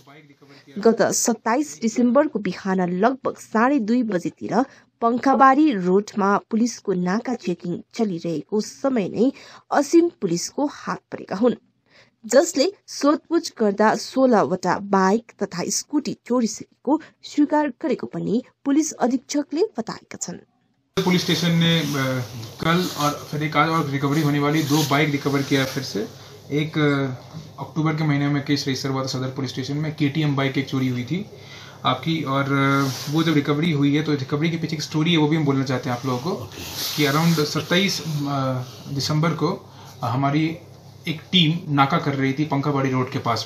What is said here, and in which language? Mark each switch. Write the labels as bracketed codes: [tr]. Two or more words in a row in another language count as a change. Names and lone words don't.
[ne] गत 27 डिसेम्बरको बिहान लगभग 2:30 बजेतिर पंखाबारी रोडमा पुलिसको नाका चेकिङ चलिरहेको समय नै असीम पुलिसको हात परेका हुन्, जसले सोधपुछ गर्दा 16वटा बाइक तथा स्कुटी चोरिसकेको स्वीकार गरेको पनि पुलिस अधीक्षकले बताएका छन्। [en] police station [hi] ने कल और फिर एक आज और रिकवरी होने वाली 2 बाइक रिकवर किया। फिर से एक अक्टूबर के महीने में [en] case register [hi] हुआ था सदर [en] police station [hi] में। KTM बाइक एक चोरी हुई थी आपकी, और वो जब रिकवरी हुई है तो रिकवरी के पीछे एक स्टोरी है, वो भी हम बोलना चाहते हैं आप लोगों को कि अराउंड 27 दिसंबर को हमारी एक टीम नाका कर रही थी पंखाबाड़ी रोड के पास में।